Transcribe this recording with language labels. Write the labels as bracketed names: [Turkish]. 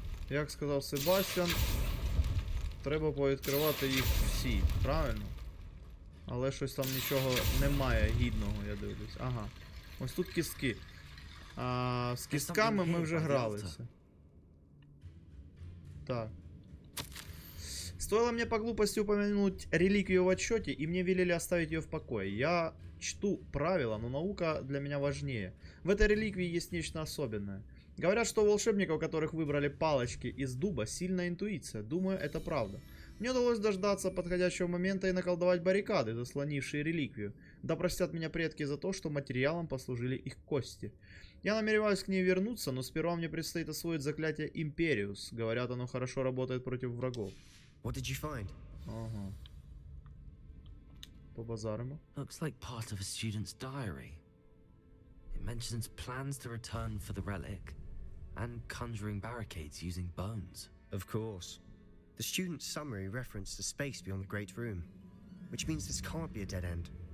[Ukrainian] Як сказав Себастьян, треба повідкривати їх всі, правильно? Але щось там нічого немає гідного, я дивлюсь. Ага. Ось тут кістки. З кістками ми вже гралися. Так. [Russian] Стоило мне по глупости упомянуть реликвию в отчете, и мне велели оставить ее в покое. Я чту правила, но наука для меня важнее. В этой реликвии есть нечто особенное. Говорят, что у волшебников, которых выбрали палочки из дуба, сильная интуиция. Думаю, это правда. Мне удалось дождаться подходящего момента и наколдовать баррикады, заслонившие реликвию. Да простят меня предки за то, что материалом послужили их кости. Я намереваюсь к ней вернуться, но сперва мне предстоит освоить заклятие Империус. Говорят, оно хорошо работает против врагов. [English] What did you find? [Ukrainian] Ага. Побазаримо. [English] Looks like part of a student's diary. It mentions plans to return for the relic and conjuring barricades using bones. Of course. The student's summary referenced a space beyond the Great Room, which means this can't be a dead end.